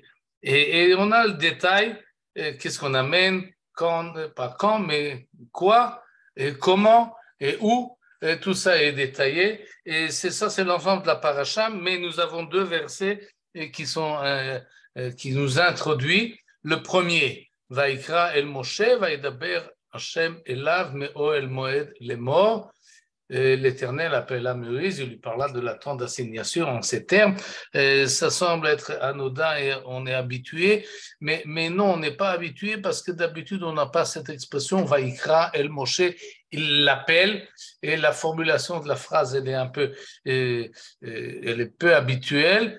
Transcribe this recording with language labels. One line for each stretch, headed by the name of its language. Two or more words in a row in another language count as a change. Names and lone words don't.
French: Et on a le détail, qu'est-ce qu'on amène, quand, pas quand, mais quoi, et comment, et où. tout ça est détaillé. Et c'est l'ensemble de la paracha, mais nous avons deux versets qui nous introduisent. Le premier,
Hebrew: ויקרא אל משה, וידבר השם אליו מאהל מועד לאמר.
French: L'Éternel appela Moïse, il lui parla de la temps d'assignation en ces termes. Ça semble être anodin et on est habitué, mais non, on n'est pas habitué parce que d'habitude, on n'a pas cette expression
Hebrew: ויקרא אל משה,
French: il l'appelle, et la formulation de la phrase, elle est peu habituelle.